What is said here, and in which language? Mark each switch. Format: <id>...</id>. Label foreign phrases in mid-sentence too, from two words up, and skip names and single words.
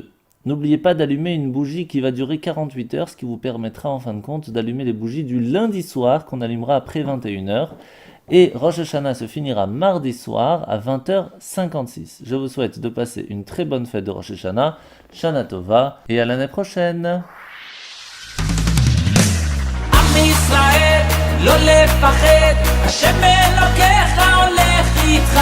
<fr>N'oubliez pas d'allumer une bougie qui va durer 48 heures, ce qui vous permettra en fin de compte d'allumer les bougies du lundi soir qu'on allumera après 21h. Et Rosh Hashanah se finira mardi soir à 20h56. Je vous souhaite de passer une très bonne fête de Rosh Hashanah,</fr> <he>שנה טובה,</he> <fr>et à l'année prochaine.</fr> <he>ישראל, לא לפחד, השם אלוקיך הולך איתך.</he>